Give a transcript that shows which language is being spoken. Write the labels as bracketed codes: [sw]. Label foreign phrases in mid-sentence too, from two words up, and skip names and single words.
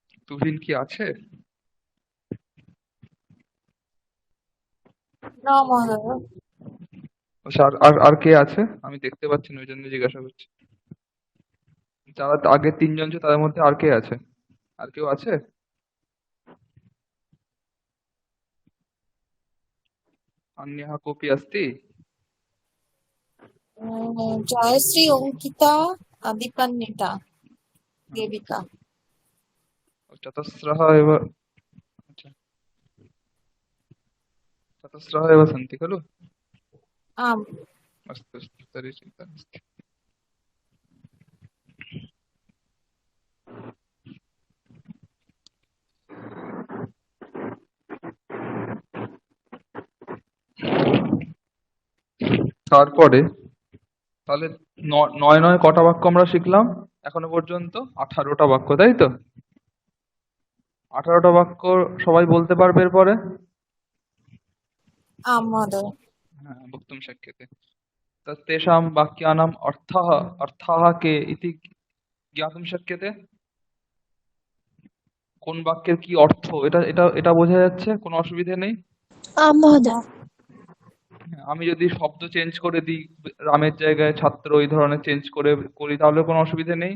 [bn] তুহিন কি আছে? না মহোদয়। আচ্ছা, আর আর আর কে আছে? আমি দেখতে পাচ্ছি না, ওই জন্য জিজ্ঞাসা করছি। যারা আগে তিনজন ছিল তাদের মধ্যে আর কে আছে? আর কেউ আছে? [sa] अन्यः कोऽपि अस्ति? [bn] জয়শ্রী, অঙ্কিতা, দীপান্বিতা, দেবিকা। [sa] चतस्रः एव, अच्छा, चतस्रः एव सन्ति खलु? आम्। अस्तु अस्तु, तर्हि चिन्ता नास्ति। [bn] তারপরে তাহলে নয় নয় কটা বাক্য আমরা শিখলাম এখনো পর্যন্ত? 18টা বাক্য, তাই তো? 18টা বাক্য সবাই বলতে পারবে এরপরে? [sa] आम् महोदय। হ্যাঁ, वक्तुं शक्यते। तेषां वाक्यानाम् अर्थः अर्थाः के इति ज्ञातुं शक्यते। [bn] কোন বাক্যের কি অর্থ, এটা এটা এটা বোঝা যাচ্ছে, কোনো অসুবিধা নেই। [sa] आं महोदय। [bn] হ্যাঁ, আমি যদি শব্দ চেঞ্জ করে দিই, রামের জায়গায় ছাত্র, এই ধরনের চেঞ্জ করে করি, তাহলে কোনো অসুবিধা নেই?